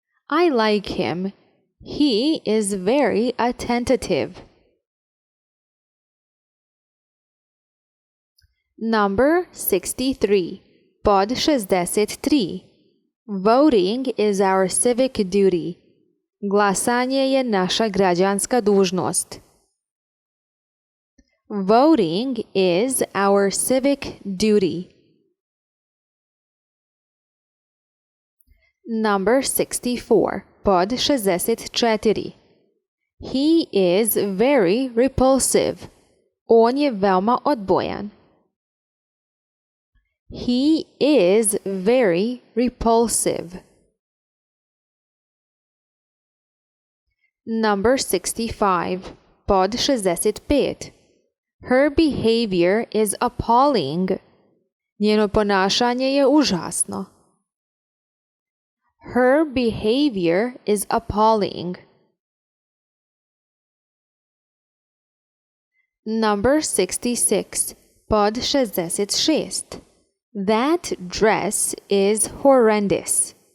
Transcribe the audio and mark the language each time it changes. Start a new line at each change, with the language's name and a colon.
English: I like him. He is very attentive. Number 63. Pod 63. Voting is our civic duty.
Bosnian: Glasanje je naša građanska dužnost.
English: Voting is our civic duty. Number 64. Pod 64. He is very repulsive.
Bosnian: On je veoma odbojan.
English: He is very repulsive. Number 65. Pod 65. Her behavior is appalling.
Bosnian: Njeno ponašanje je užasno.
English: Her behavior is appalling. Number 66. Pod 66. That dress is horrendous.